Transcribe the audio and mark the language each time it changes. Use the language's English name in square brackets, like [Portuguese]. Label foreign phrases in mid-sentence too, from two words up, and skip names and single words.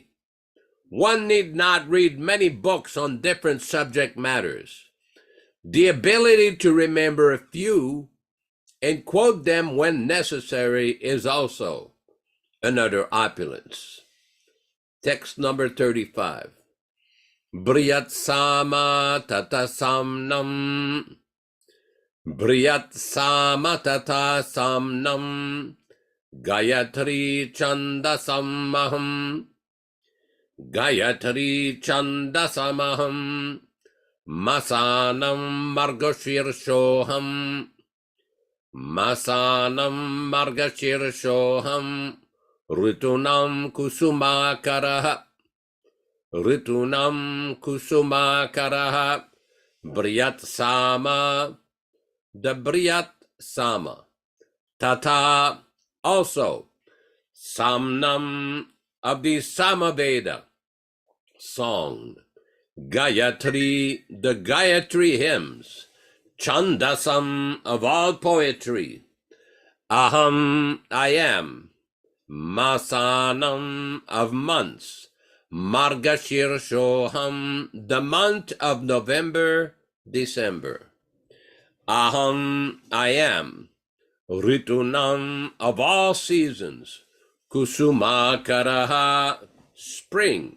[English] One need not read many books on different subject matters. The ability to remember a few and quote them when necessary is also another opulence. Text number 35. [Sanskrit] Briyat sama tata samnam. Briyat sama tata samnam. Gayatri chandasamaham. Gayatri chandasamaham. Masanam margashirshoham. Masanam margashirshoham. Ritunam kusumakaraha. Ritunam kusumakaraha. Briyat sama. The Briyat sama. Tata. [English] Also, Samnam of the Samaveda song, Gayatri, the Gayatri hymns, Chandasam of all poetry, Aham, I am, Masanam of months, Margashirshoham, the month of November, December, Aham, I am, Ritunam of all seasons, Kusumakaraha, spring.